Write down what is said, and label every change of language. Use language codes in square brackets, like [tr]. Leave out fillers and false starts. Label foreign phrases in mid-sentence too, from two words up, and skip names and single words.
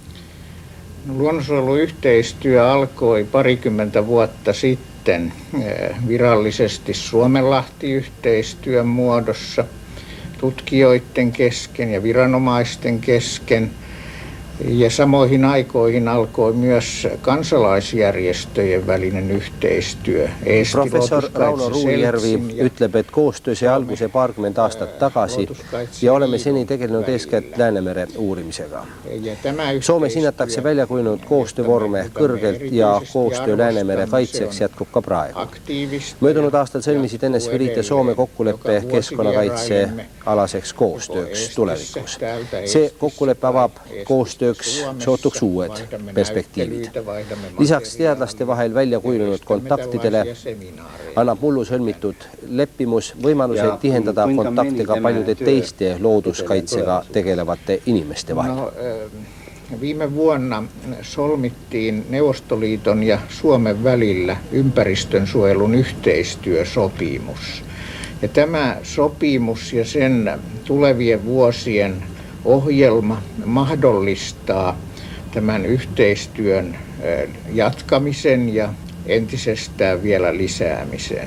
[fi] Luonnonsuojeluyhteistyö alkoi parikymmentä vuotta sitten virallisesti Suomenlahti-yhteistyön muodossa tutkijoiden kesken ja viranomaisten kesken. Ja samoihin aikoihin alkoi myös kansalaisjärjestöjen välinen yhteistyö. [et] Professor Rauno Ruujärvi ütleb, et koostöö sai alguse paarkümmend aastat tagasi ja oleme seni tegelenud eeskätt Läänemere uurimisega. Soomes hinnatakse välja kujunenud koostöövorme kõrgelt ja koostöö Läänemere kaitseks jätkub ka praegu. Möödunud aastal sõlmisid NSV Liit ja Soome kokkuleppe keskkonnakaitse alaseks koostööks tulevikus. See kokkuleppe avab koostööks sootuks uued perspektiivid. Lisaks teadlaste vahel välja kujunenud kontaktidele annab mullu sõlmitud leppimus võimaluse tihendada kontakte ka paljude teiste looduskaitsega tegelevate inimeste vahel. [fi] Viime vuonna solmittiin Neuvostoliiton ja Suomen välillä ympäristönsuojelun yhteistyösopimus. Ja tämä sopimus ja sen tulevien vuosien ohjelma mahdollistaa tämän yhteistyön jatkamisen ja entisestään vielä lisäämisen.